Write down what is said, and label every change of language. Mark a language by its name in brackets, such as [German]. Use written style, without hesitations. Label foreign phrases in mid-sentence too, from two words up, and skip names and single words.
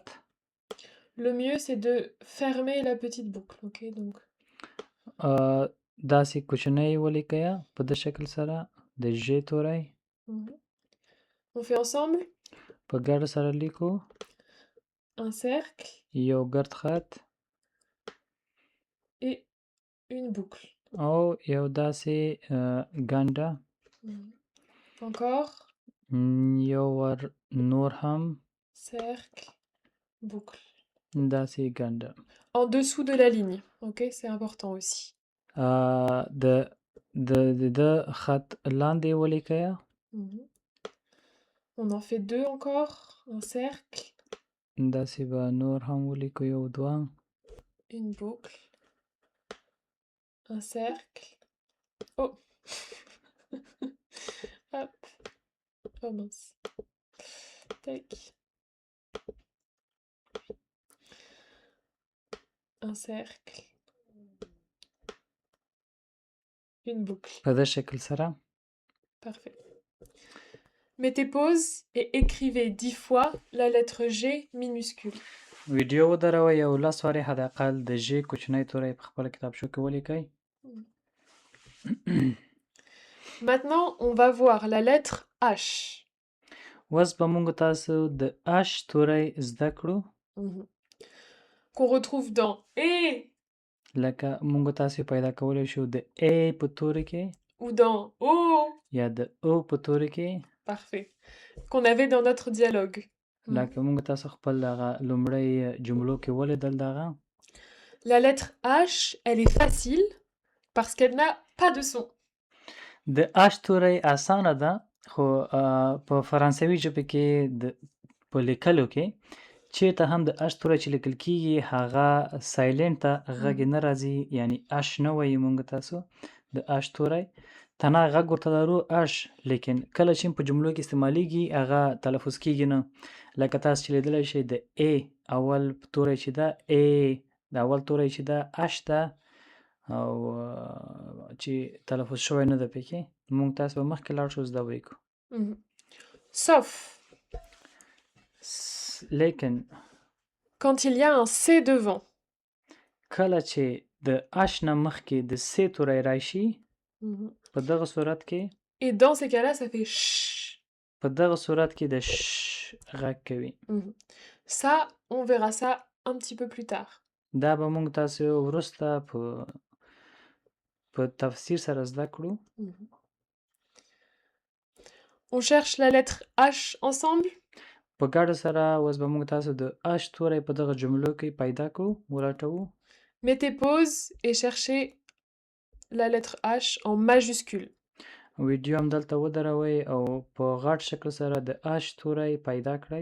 [French] Le mieux c'est de fermer la petite boucle, ok? Donc [Pashto] داسې کوچنی ولیکئ په دې شکل سره د ژ توری. [French] On fait ensemble. [Pashto] په ګډه سره لیکو. [French] Un cercle. [Pashto] یو ګرد خط. [French] Et une boucle. [Pashto] او یو داسې ګنډه. [French] Encore. [Pashto] یو ور نور هم. [French] Cercle. Boucle. [Pashto] داسې ګنډه. [French] En dessous de la ligne, ok? C'est important aussi. [Pashto] د خط لاندې ولیکئ. [French] On en fait deux encore. Un cercle. [Pashto] داسې به نور هم ولیکو یو دوه. [French] Une boucle. Un cercle. Oh. Hop. Oh mince. Tac. Un cercle. Une boucle. [Pashto] په دې شکل سره. [French] Parfait. Mettez pause et écrivez 10 fois la lettre G minuscule. [Pashto] ویډیو ودروئ یو 10 وارې حد اقل د ژ کوچنی توری په خپل کتابچو کې ولیکئ. [French] Maintenant, on va voir la lettre H. [Pashto] اوس به موږ تاسو د اش توری زده کړو. [French] Qu'on retrouve dans E. [Pashto] لکه موږ تاسو پیدا کولی شو د A په توری کې. [French] Ou dans O. [Pashto] یا د O په توری کې. [French] Parfait. Qu'on avait dans notre dialogue. [Pashto] لکه موږ تاسو خپل هغه لومړی جملو کې ولیدل دغه. [French] La lettre H, elle est facile parce qu'elle n'a pas de son. [Pashto] د اش توری اسانه ده خو په فرانسوي ژبه کې په لیکلو کې چېرته هم د اش توری چې لیکل کیږي هغه سایلنټ غږ نه راځي، یعنی اش نه وایي موږ تاسو د اش توری. تنها غږ ورته لرو اش، لیکن کله چې په جملو کې استعمالیږي هغه تلفظ کیږي نه. لکه تاسو چې لیدلی شئ د ای اول توری چې ده ای، د اول توری چې ده اش ده او چې تلفظ شوی نه ده پکې. موږ تاسو به مخکې لاړ شو زده به یې کړو. [French] Sauf [Pashto] لیکن [French] quand il y a un C devant. [Pashto] کله چې د اش نه مخکې د س توری راشي په دغه صورت کې. [French] Et dans ces cas-là, ça fait ch. [Pashto] په دغه صورت کې د ش غږ کوي. [French] Ça, on verra ça un petit peu plus tard. [Pashto] دا به موږ تاسو وروسته په تفسیر سره زده کړو. [French] On cherche la lettre H ensemble. [Pashto] په ګډه سره اوس به موږ تاسو د اش توری په دغه جملو کې پیدا کړو، ولټوو. [French] Mettez pause et cherchez la lettre H en majuscule. [Pashto] ویډیو هم دلته ودروئ او په غټ شکل سره د اش توری پیدا کړئ.